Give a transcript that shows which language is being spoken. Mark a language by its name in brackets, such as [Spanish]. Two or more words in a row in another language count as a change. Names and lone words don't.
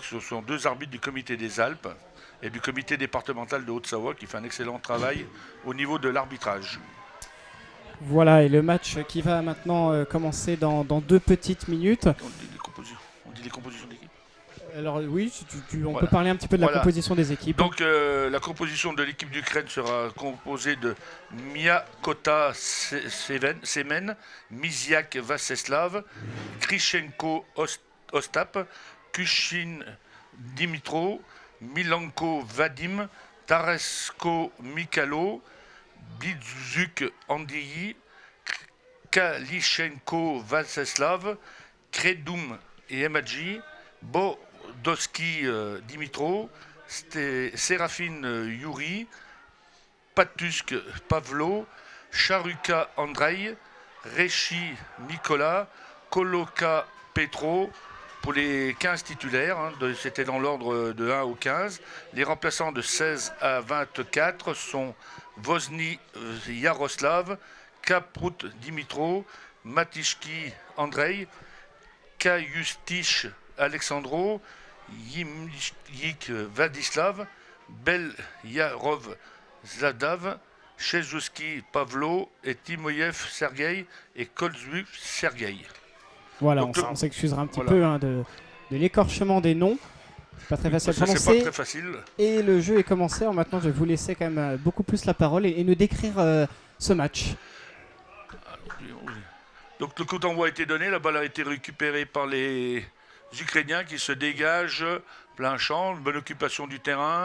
[French] Ce sont deux arbitres du comité des Alpes et du comité départemental de Haute-Savoie, qui fait un excellent travail au niveau de l'arbitrage. Voilà, et le match qui va maintenant commencer dans 2 petites minutes. On dit les compositions d'équipe. Alors oui, on Voilà. peut parler un petit peu de la Voilà. composition des équipes. Donc la composition de l'équipe d'Ukraine sera composée de Miakota Semen, Miziak Vaceslav, Krishenko Ostap, Kushin Dimitro, Milanko Vadim, Taresko Mikalo, Bidzuk Andriy, Kalishenko Vaceslav, Kredum et Emadji, Bodoski Dimitro, Sérafine Yuri, Patusk Pavlo, Charuka Andrei, Rechi Nicolas, Koloka Petro. Pour les 15 titulaires, c'était dans l'ordre de 1 au 15. Les remplaçants de 16 à 24 sont Vozny Yaroslav, Kaprut Dimitro, Matishki Andrei, Kayustich Alexandro, Yimyik Vladislav, Belyarov Zladav, Chezuski Pavlo et Timoyev Sergei et Kolzuk Sergei. Voilà, Donc, on s'excusera un petit voilà. peu de l'écorchement des noms. C'est pas très facile à C'est prononcer. pas très facile. Et le jeu est commencé. Alors maintenant, je vais vous laisser quand même beaucoup plus la parole et nous décrire ce match. Donc le coup d'envoi a été donné, la balle a été récupérée par les Ukrainiens qui se dégagent, plein champ, une bonne occupation du terrain.